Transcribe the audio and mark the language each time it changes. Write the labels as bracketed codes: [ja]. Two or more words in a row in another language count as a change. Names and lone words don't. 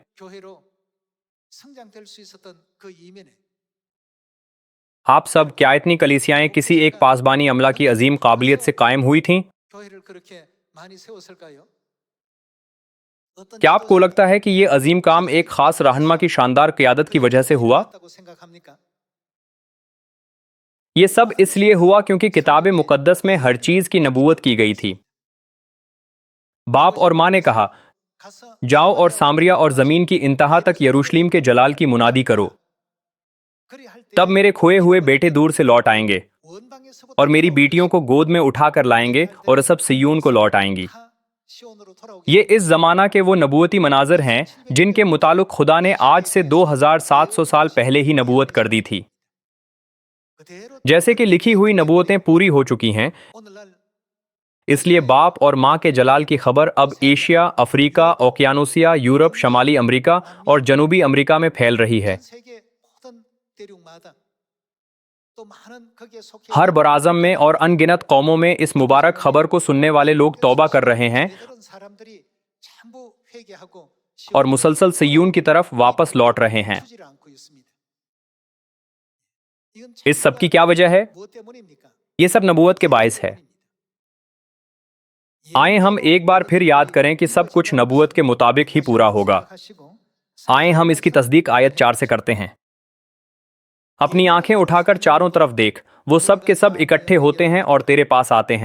[ko] 교회로 성장될 수 있었던 그 이면에 [ur] آپ سب، کیا اتنی کلیسیائیں کسی ایک پاسبانی عملہ کی عظیم قابلیت سے قائم ہوئی تھیں? [ko] 교회를 그렇게 많이 세웠을까요? 어떤 [ur] کیا آپ کو لگتا ہے کہ یہ عظیم کام ایک خاص رہنما کی شاندار قیادت کی وجہ سے ہوا? [ko] 있다고 생각합니까? [ur] یہ سب اس لیے ہوا کیونکہ کتاب مقدس میں ہر چیز کی نبوت کی گئی تھی. باپ اور ماں نے کہا, [ko] 가서 [ur] جاؤ اور سامریہ اور زمین کی انتہا تک یروشلم کے جلال کی منادی کرو. [ko] 그리 할 때 [ur] تب میرے کھوئے ہوئے بیٹے دور سے لوٹ آئیں گے [ko] 원방에서부터 [ur] اور میری بیٹیوں کو گود میں اٹھا کر لائیں گے اور سب صیون کو لوٹ آئیں گی. [ko] 다 시온으로 돌아오게 [ur] یہ اس زمانہ کے وہ نبوتی مناظر ہیں جن کے متعلق خدا نے آج سے 2700 سال پہلے ہی نبوت کر دی تھی. [ko] 그대로 [ur] جیسے کہ لکھی ہوئی نبوتیں پوری ہو چکی ہیں, [ko] 오늘날 [ur] اس لیے باپ اور ماں کے جلال کی خبر اب ایشیا، افریقہ، اوقیانوسیہ، یورپ، شمالی امریکہ اور جنوبی امریکہ میں پھیل رہی ہے. [ko] 전 세계 모든 대륙마다 또 많은 거기에 속해 [ur] ہر براعظم میں اور ان گنت قوموں میں اس مبارک خبر کو سننے والے لوگ توبہ کر رہے ہیں [ko] 이런 사람들이 전부 회개하고 [ur] اور مسلسل صیون کی طرف واپس لوٹ رہے ہیں. [ko] 멈추질 않고 있습니다. 이건 [ur] اس سب کی کیا وجہ ہے? [ko] 무엇 때문입니까? [ur] یہ سب نبوت کے باعث ہے. آئے ہم ایک بار پھر یاد کریں کہ سب کچھ نبوت کے مطابق ہی پورا ہوگا. آئے ہم اس کی تصدیق آیت 4 سے کرتے ہیں. اپنی آنکھیں اٹھا کر چاروں طرف دیکھ، وہ سب کے سب اکٹھے ہوتے ہیں اور تیرے پاس آتے ہیں.